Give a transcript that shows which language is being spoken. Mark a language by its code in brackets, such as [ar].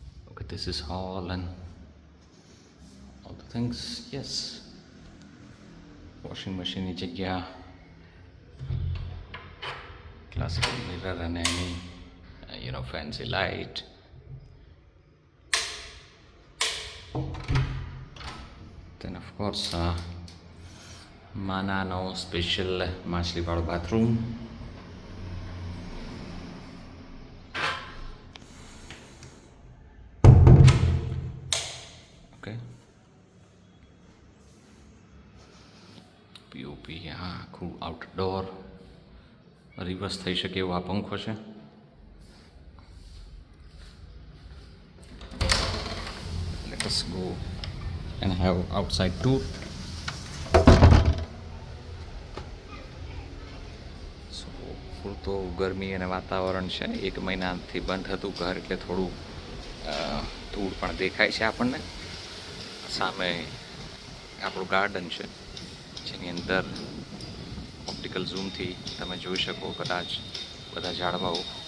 [en] Okay, this is hall and all the things. [gu] Yes, washing મશીનની જગ્યા, classical mirror અને એની fancy light. [en] then of course [gu] માનાનો special માછલીવાળો bathroom. Okay, POP, આખું outdoor reverse થઈ શકે એવો આ પંખો છે. [en] Let us go and have outside tour. [gu] So ફૂલ તો ગરમી અને વાતાવરણ છે. 1 મહિનાથી બંધ હતું ઘર એટલે થોડું ધૂળ પણ દેખાય છે આપણને. સામે આપણું ગાર્ડન છે જેની અંદર ઓપ્ટિકલ ઝૂમથી તમે જોઈ શકો કદાચ બધા ઝાડવાઓ.